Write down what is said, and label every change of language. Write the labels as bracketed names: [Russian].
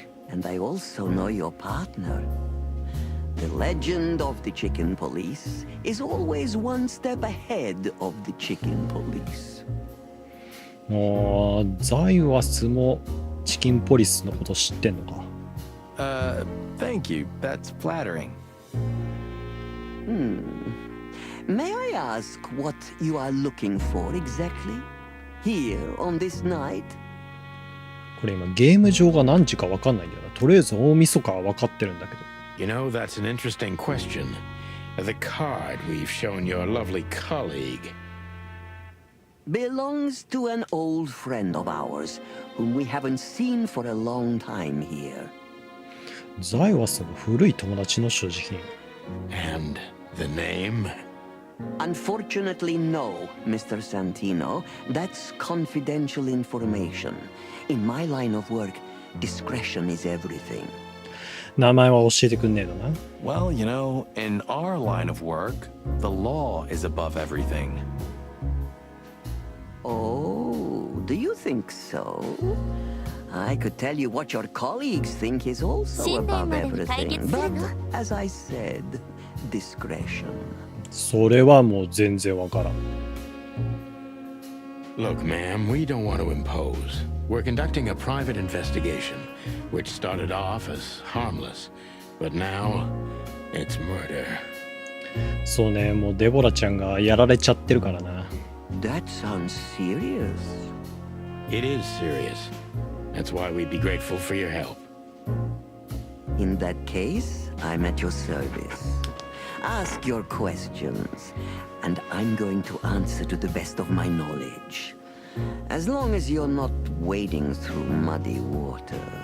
[English] And I also know your partner. The legend of the chicken police is always one step ahead of the chicken police. [Japanese] もうザイワスもチキンポリスのこと知ってんのか。 [English] Thank you. That's flattering. May I ask what you are looking for exactly? Here on this night? [Japanese] これ今ゲーム上が何時か分かんないんだよな。とりあえず大晦日は分かってるんだけど。 [English] You know, that's an interesting question. The card we've shown your lovely colleague. Belongs to an old friend of ours, whom we haven't seen for a long time here. [Japanese] ザイワスの古い友達の所持品。 [English] And the name? Unfortunately, no, Mr. Santino. That's confidential information. In my line of work, discretion is everything. [Japanese] 名前は教えてくんねえのな。 [English] Well, you know, in our line of work, the law is above everything. Oh, do you think so? I could tell you what your colleagues think is also above everything. But, as I said, discretion. [Japanese] それはもう全然わからん。 [English] Look, ma'am, we don't want to impose. We're conducting a private investigation, which started off as harmless, but now it's murder. [Japanese] そうね、もうデボラちゃんがやられちゃってるからな。 [English] That sounds serious. It is serious. That's why we'd be grateful for your help. In that case, I'm at your service. Ask your questions, and I'm going to answer to the best of my knowledge. As long as you're not wading through muddy waters.